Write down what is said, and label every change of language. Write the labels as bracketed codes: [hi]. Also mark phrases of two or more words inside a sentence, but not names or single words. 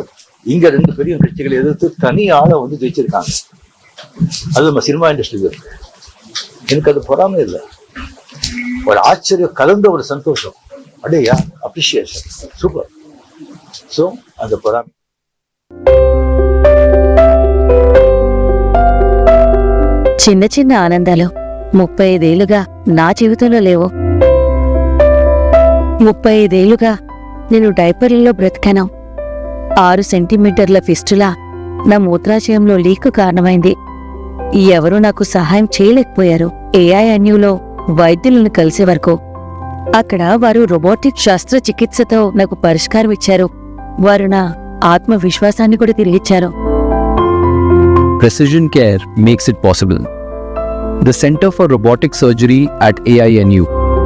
[ta] இங்க 2 பெரிய கட்சிகளை எதிர்த்து தனி ஆளை ஜெயிச்சிருக்காங்க. அது நம்ம [en] cinema industry [ta] இருக்கு. எனக்கு அது பொறாமை இல்லை, ஒரு ஆச்சரியம் கலந்த ஒரு சந்தோஷம். அடையா அப்ரிசியேஷன், சூப்பர். ஸோ அந்த பொறாமை. [te] చిన్న చిన్న ఆనందాలు 35 ఏళ్లుగా నా జీవితంలో లేవు. 35 ఏళ్లుగా నేను డైపర్లలో బ్రతికాను. 6 సెంటీమీటర్ల ఫిస్టులా నా మూత్రాశయంలో లీకు కారణమైంది. ఎవరూ నాకు సహాయం చేయలేకపోయారు. ఏఐఎన్యూలో వైద్యులను కలిసే వరకు అక్కడ వారు రోబోటిక్ శస్త్రచికిత్సతో నాకు పరిష్కారం ఇచ్చారు. వారు నా ఆత్మవిశ్వాసాన్ని కూడా తిరిగిచ్చారు. [en] Precision care makes it possible. The Center for Robotic Surgery at AINU